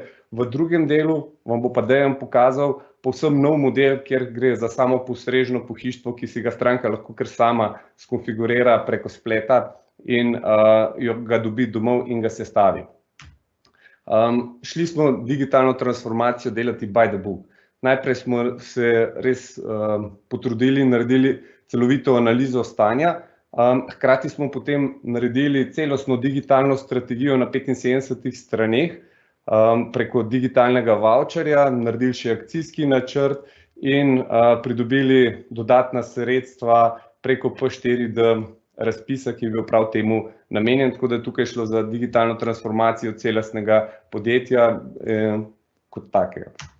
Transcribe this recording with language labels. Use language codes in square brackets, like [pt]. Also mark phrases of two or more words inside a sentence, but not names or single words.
[sl] V drugem delu vam bo pa Dejan pokazal povsem nov model, kjer gre za samo postrežno pohištvo, ki si ga stranka lahko kar sama skonfigurira preko spleta in ga dobi domov in ga sestavi. Šli smo digitalno transformacijo delati [en] by the book. [sl] Najprej smo se res potrudili in naredili celovito analizo stanja, hkrati smo potem naredili celostno digitalno strategijo na 75 straneh preko digitalnega voucherja, naredili še akcijski načrt in pridobili dodatna sredstva preko P4D razpisa, ki je bil prav temu namenjen, tako da je tukaj šlo za digitalno transformacijo celostnega podjetja kot takega.